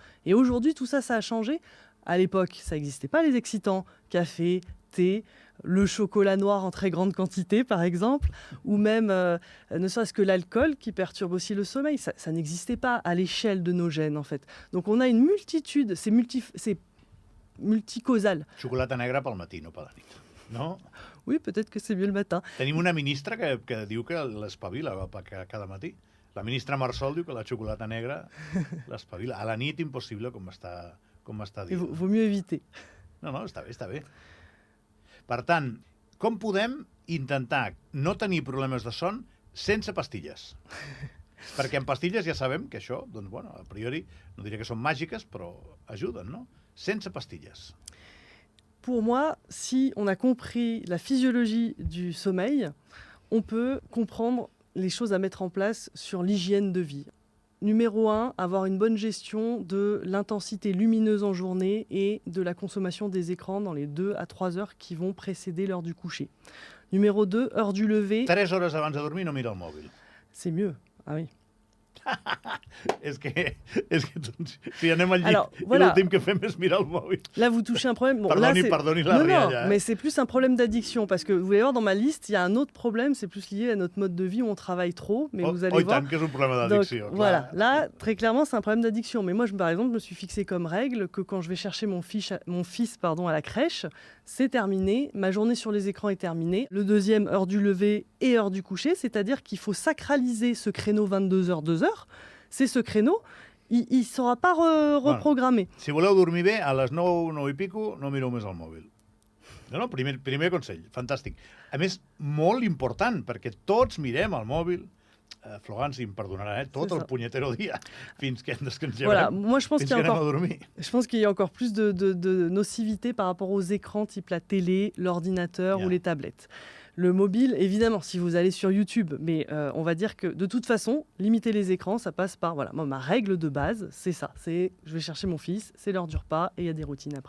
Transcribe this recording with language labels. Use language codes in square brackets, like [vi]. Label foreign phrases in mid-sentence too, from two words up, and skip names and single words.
[fr] Et aujourd'hui, tout ça, ça a changé. À l'époque, ça n'existait pas, les excitants. Café, thé, le chocolat noir en très grande quantité, par exemple, ou même, ne serait-ce que l'alcool qui perturbe aussi le sommeil. Ça n'existait pas à l'échelle de nos gènes, en fait. Donc, on a une multitude, c'est multicausal. [ca] Xocolata negra pel matí, no per la nit. No? [fr] Oui, peut-être que c'est mieux le matin. [ca] Tenim una ministra que diu que l'espavila cada matí. La ministra Marsol diu que la xocolata negra l'espavila. A la nit, impossible, com m'està dient. [fr] Vaut mieux éviter. [ca] No, està bé, està bé. Per tant, com podem intentar no tenir problemes de son sense pastilles? Perquè amb pastilles ja sabem que això, doncs, bueno, a priori, no diré que són màgiques, però ajuden, no? Sense pastilles. [fr] Pour moi, si on a compris la physiologie du sommeil, on peut comprendre les choses à mettre en place sur l'hygiène de vie. Numéro 1, avoir une bonne gestion de l'intensité lumineuse en journée et de la consommation des écrans dans les 2 à 3 heures qui vont précéder l'heure du coucher. Numéro 2, heure du lever. [ca] 3 hores abans de dormir no mira el mòbil. [fr] C'est mieux, ah oui. [ca] és que si anem al llit [fr] Alors, voilà. [ca] i l'últim que fem és mirar el mòbil. [fr] Là, vous touchez un problème. Bon, [ca] Pardoni la rialla. [fr] Mais c'est plus un problème d'addiction, parce que vous allez voir dans ma liste, il y a un autre problème, c'est plus lié à notre mode de vie où on travaille trop, mais vous allez voir. [ca] Tant que és un problema d'addicció. [fr] Voilà, là, très clairement, c'est un problème d'addiction. Mais moi, par exemple, je me suis fixé comme règle que quand je vais chercher mon fils à la crèche, c'est terminé, ma journée sur les écrans est terminée. Le deuxième, heure du lever et heure du coucher, c'est-à-dire qu'il faut sacraliser ce créneau 22h, 2h. C'est ce créneau, il ne sera pas reprogrammé. [ca] Bueno, si voleu dormir bé, a les 9, 9 i pico, no mireu més el mòbil. No, primer consell, fantàstic. A més, molt important, perquè tots mirem el mòbil, Florent, si em perdonarà, tot el punyetero dia, fins que ens llevarem, [fr] voilà, moi, je pense [ca] fins que anem a dormir. [fr] Je pense qu'il y a encore plus de nocivité par rapport aux écrans type la télé, l'ordinateur ou les tablettes. Le mobile, évidemment, si vous allez sur YouTube, mais on va dire que de toute façon, limiter les écrans, ça passe par, voilà, moi, ma règle de base, c'est ça, c'est je vais chercher mon fils, c'est l'heure du repas et il y a des routines après.